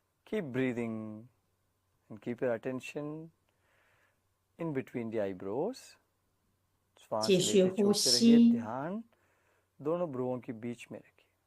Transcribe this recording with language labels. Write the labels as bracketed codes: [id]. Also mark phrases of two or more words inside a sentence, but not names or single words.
[en] Keep breathing and keep your attention in between the eyebrows. [zh] 继 [hi] श्वास [zh] 续 [hi] लेते [zh] 呼 [hi] छोड़ते रहिए, [zh] 吸， [hi] ध्यान दोनों भ्रुवों के बीच में रखिए.